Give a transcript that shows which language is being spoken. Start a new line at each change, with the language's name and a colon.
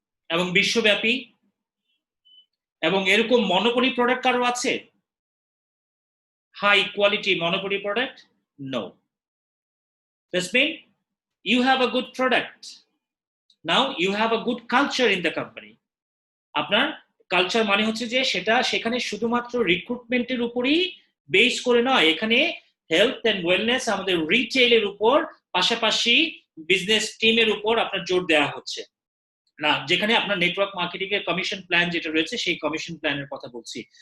Bangla: এবং বিশ্বব্যাপী, এবং এরকম মনোপলি প্রোডাক্ট কারো আছে? High quality monopoly product? No.
English: This means you have a good product. Now you have a good culture in the company.
Bangla: আপনার culture মানে হচ্ছে যে সেখানে শুধুমাত্র রিক্রুটমেন্টের উপরই বেস করে নয়, এখানে হেলথ এন্ড ওয়েলনেস, আমাদের রিটেইলের উপর, পাশাপাশি বিজনেস টিমের উপর আপনার জোর দেওয়া হচ্ছে না, যেখানে আপনার নেটওয়ার্ক মার্কেটিং এর কমিশন প্ল্যান যেটা রয়েছে সেই কমিশন প্ল্যানের কথা বলছি।